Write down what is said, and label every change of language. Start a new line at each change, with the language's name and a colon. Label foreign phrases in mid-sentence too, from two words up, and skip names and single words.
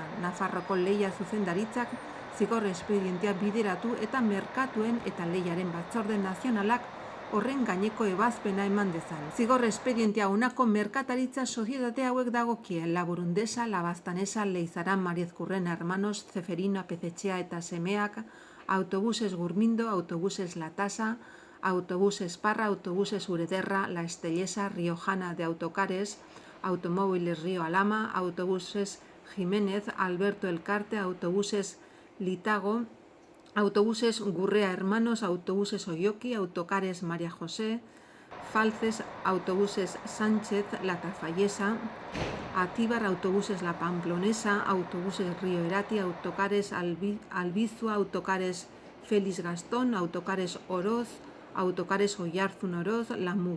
Basque: Nafarroko lehia zuzendaritzak zigor espedientea bideratu eta merkatuen eta lehiaren batzorde nazionalak horren gaineko ebazpena eman dezan. Zigor espedientea honako merkataritza sozietate hauek dagokie: Laburundesa, Labaztanesa, Leizaran, Mariezkurren, Hermanos, Zeferino, Apezetxea eta semeak, Autobuses Gurmindo, Autobuses La Tasa, Autobuses Parra, Autobuses Urederra, La Estellesa, Riojana de Autocares, Automóviles Río Alama, Autobuses Jiménez, Alberto Elcarte, Autobuses Litago, Autobuses Gurrea Hermanos, Autobuses Oyoki, Autocares María José, Falces, Autobuses Sánchez, La Tafallesa, Atíbar, Autobuses La Pamplonesa, Autobuses Río Erati, Autocares Albizua, Autocares Félix Gastón, Autocares Oroz, Autocares Oyarzun Oroz, La